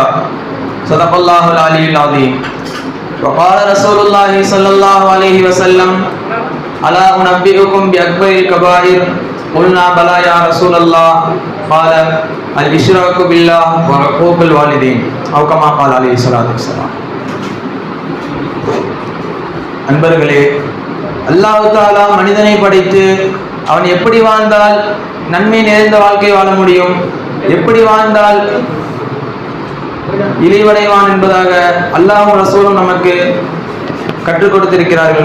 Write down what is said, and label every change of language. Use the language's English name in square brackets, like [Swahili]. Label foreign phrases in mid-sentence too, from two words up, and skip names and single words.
[Arabic] صدق الله العلي العظيم. وقال رسول الله صلى الله عليه وسلم ألا أنبئكم بأكبر الكبائر؟ قلنا بلى يا رسول الله. قال الإشراك بالله وعقوق الوالدين أو كما قال عليه الصلاة والسلام. [Tamil] அன்பர்களே, [Arabic] الله تعالى [Tamil] மனிதனை படைத்து அவன் எப்படி வாழ்ந்தால் நன்மை நிறைந்த வாழ்க்கை வாழ முடியும், எப்படி வாழ்ந்தால் இழிவடைவான் என்பதாக அல்லாஹ்வும் ரசூலும் நமக்கு கற்றுக் கொடுத்திருக்கிறார்கள்.